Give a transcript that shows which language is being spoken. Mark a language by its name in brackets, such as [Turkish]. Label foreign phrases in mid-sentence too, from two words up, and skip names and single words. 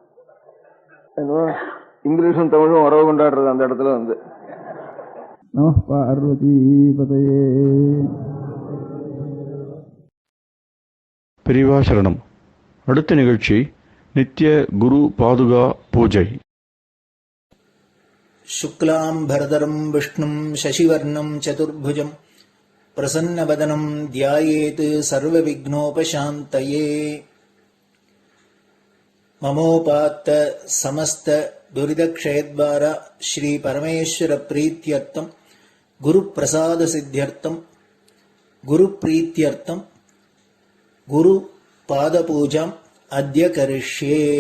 [Tamil] இங்கிலீஷும் தமிழும் உறவு கொண்டாடுறது அந்த இடத்துல பெரியவா சரணம். அடுத்த நிகழ்ச்சி நித்திய குரு பாதுகா பூஜை. [Sanskrit] शुक्लाम्बरधरं विष्णुं शशिवर्णं चतुर्भुजं प्रसन्नवदनं ध्यायेत् सर्वविघ्नोपशान्तये. ममोपात्त समस्त दुरितक्षयद्वारा श्री परमेश्वर प्रीत्यर्थं गुरुप्रसाद सिद्ध्यर्थं गुरुप्रीत्यर्थं गुरुपादपूजाम् अद्य करिष्ये.